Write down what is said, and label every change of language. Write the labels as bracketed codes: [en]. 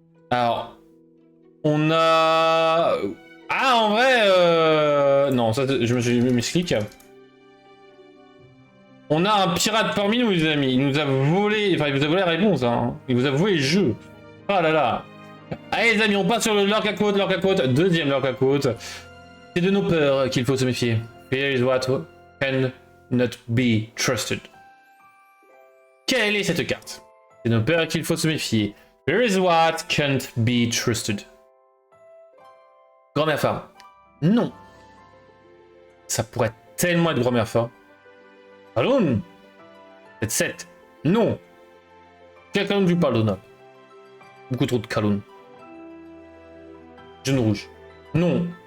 [fr] Alors, on a... Ah, en vrai, non, ça, je m'explique. On a un pirate parmi nous, les amis. Il nous a volé... Enfin, il vous a volé la réponse, hein. Il vous a volé le jeu. Ah là là. Allez, les amis, on passe sur le l'orque à côte, deuxième l'orque à côte. C'est de nos peurs qu'il faut se méfier. [en] Fear is what can not be trusted. [fr] Quelle est cette carte? C'est de nos peurs qu'il faut se méfier. [en] Fear is what can't be trusted. [fr] Grand-mère femme. Non. Ça pourrait tellement être grand-mère femme. Kaloun. C'est 7. Non. Quel Kaloun tu parles, Donald? Beaucoup trop de Kaloun. Jeune rouge. Non.